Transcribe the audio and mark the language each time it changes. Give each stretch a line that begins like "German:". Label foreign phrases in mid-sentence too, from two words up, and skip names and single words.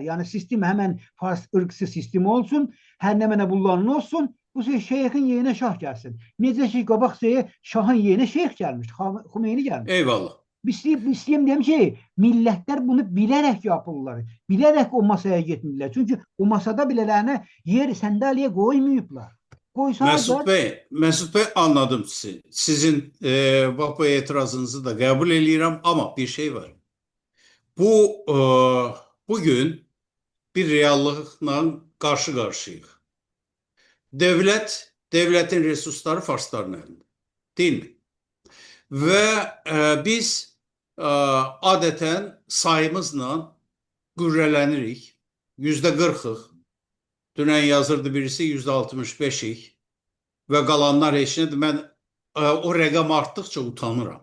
Azerbaijani: Yəni sistem həmən fars ırqsı sistemi olsun, hər nə mənə bunların olsun, bu şeyxin yerinə şah gəlsin. Necə ki, qabaq şahın yerinə şeyx gəlmiş, Xümeyni gəlmiş. Eyvallah. İstəyim deyəm ki, millətlər bunu bilərək yapırlar. Bilərək o masaya getmirlər. Çünki o masada bilələrinə yer, səndalye qoymayıblar.
Turkish: Mesut Bey anladım sizi. Sizin bu etirazınızı da kabul ediyorum ama bir şey var. Bugün bir reallıkla karşı karşıyayıq.
Azerbaijani: Devletin resursları Farsların elində.
Turkish: Değil mi?
Azerbaijani: Ve biz adeten sayımızla qürrələnirik. %40'ıq. Dünən yazırdı birisi %65'ik. Və qalanlar heç nədir. Mən o rəqəm artdıqca utanıram.